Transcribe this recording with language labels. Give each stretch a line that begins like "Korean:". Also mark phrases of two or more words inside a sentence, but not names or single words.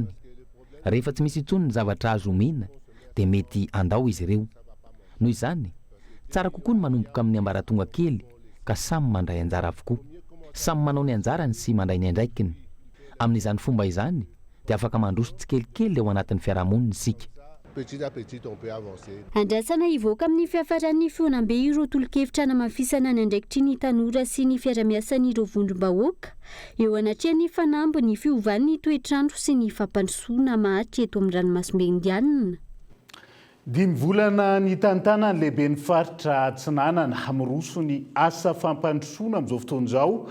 Malagasy: Rehefa tsy misy intsony ny zavatra azo omena dia mety andao izy ireo. Noho izany tsara kokoa ny manomboka amin'ny ambaratonga kely ka samy mandray anjara avokoa. Samy manao ny anjarany sy mandray ny andraikiny. Amin'izany fomba izany dia afaka mandroso tsikelikely ao anatin'ny fiarahamonina isika.
French: Petit à petit, on peut avancer.
Malagasy: Andrasana hivoaka amin'ny fiafaran'ny feonambe ireo tolo-kevitra namafisana ny andraikitry ny tanora sy ny fiaramiasan'ireo vondrom-bahoaka eo anatrehan'ny fanambo ny fiovan'ny toetrandro sy ny fampandrosoana mahatry eto amin'ny ranomasimbe indianina. 5 volana ny tantana ny lehibe ny faritra Atsinanana amiroso ny asa fampandrosoana amin'izao fotoana izao.